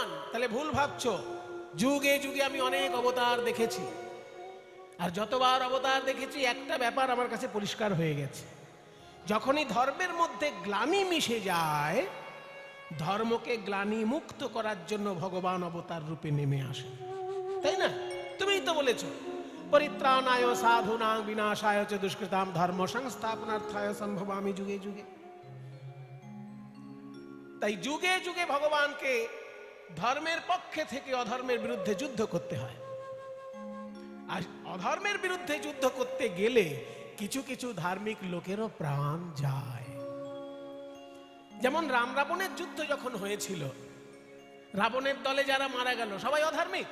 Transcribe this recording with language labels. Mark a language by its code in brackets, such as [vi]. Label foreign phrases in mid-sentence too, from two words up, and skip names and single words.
[bn] তাহলে ভুল ভাবছো যুগে যুগে আমি অনেক অবতার দেখেছি আর যতবার অবতার দেখেছি একটা ব্যাপার আমার কাছে পরিষ্কার হয়ে গেছে যখনই ধর্মের মধ্যে গ্লানি মিশে যায় ধর্মকে গ্লানি মুক্ত করার জন্য ভগবান অবতার রূপে নেমে আসে তাই না তুমিই তো বলেছো [sa] পরিত্রাণায় সাধুনাং বিনাশায় চ দুষ্কৃতাম ধর্ম সংস্থাপনার্থায় সম্ভবামি যুগে যুগে [bn] তাই যুগে যুগে ভগবানকে ধর্মের পক্ষে থেকে অধর্মের বিরুদ্ধে যুদ্ধ করতে হয় আর অধর্মের বিরুদ্ধে যুদ্ধ করতে গেলে কিছু কিছু ধার্মিক লোকেরও প্রাণ যায় যেমন রাম রাবণের যুদ্ধ যখন হয়েছিল রাবণের দলে যারা মারা গেল সবাই অধার্মিক।